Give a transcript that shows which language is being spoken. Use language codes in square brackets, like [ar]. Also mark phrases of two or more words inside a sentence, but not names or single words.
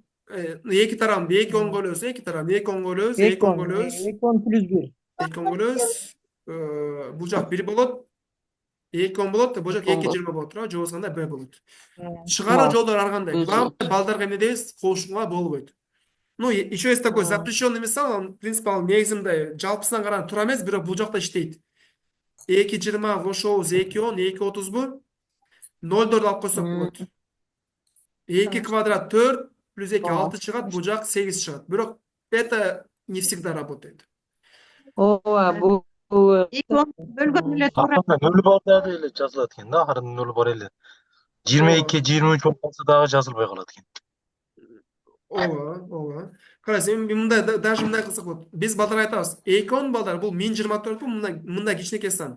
[ky] Эки тарабын 2.10 бөлөбүз, эки тарабын 2.10 бөлөбүз, 2.10 бөлөбүз, 2 плюс 1. 2.10 бөлөбүз. Бул жак 1 болот. 2.10 болот, бул жак 2.20 болот, туурабы? Жообуз кандай? Б болот. Чыгаруу жолдору ар кандай? Балдарга эмне дейбиз? Кошууга болбойт. [ru] Ну, еще есть такой запрещенный мисал, в принципе, [ky] ал негизи мындай жалпысынан караганда туура эмес, бирок бул жакта иштейт. 2.20 кошобуз 2.10, 2.30бу? 0,4 алып койсок болот. 2 квадрат 4 плюс 2 6 чыгат, бул жак 8 чыгат. [ru] Бирок это не всегда работает. [ky] Ооба, бул 2.10 бөлгөн эле туура. Нөл бар дагы эле жазылат экен да, акырында нөл бар эле. 22, 23 болуп калса дагы жазылбай калат экен. Ооба. Карайсыз, эми мындай даже мындай кылсак болот. Биз балдар айтабыз, 2.10 балдар бул 1024 бул мындай кичинекей сан.